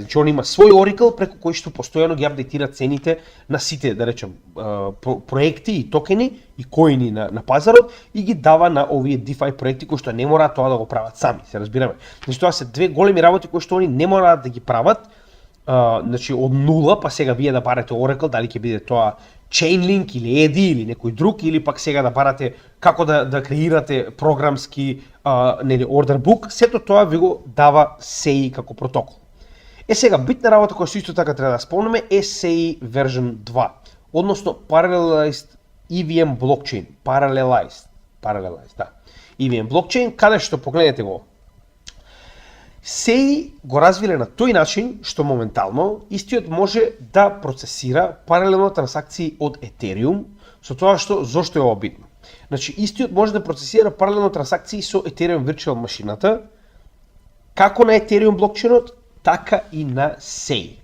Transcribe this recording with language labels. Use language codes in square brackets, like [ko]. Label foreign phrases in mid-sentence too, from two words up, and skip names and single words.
[mk] Значи он има свој Oracle преку кој што постојано ги апдейтира цените на сите, да речем, проекти и токени и коини на пазарот и ги дава на овие DeFi проекти кои што не мораат тоа да го прават сами, се разбираме. Значи тоа се две големи работи кои што они не мораат да ги прават, значи од нула, па сега вие да барате Oracle, дали ќе биде тоа Chainlink или EDI или некој друг, или пак сега да барате како да креирате програмски нели [en] order book, [mk] сето тоа ви го дава SEI како протокол. Сега битна работа која што исто така треба да спомнеме е SEI version 2, односно [en] Parallelized EVM blockchain, [mk] Parallelized, да. [en] EVM blockchain, [mk] каде што погледнете го. SEI го развиле на тој начин што моментално истиот може да процесира паралелно трансакции од Ethereum, со тоа што зошто е ова битно. Значи истиот може да процесира паралелно трансакции со Ethereum Virtual машината, како на Ethereum блокчейнот, така и на SEI.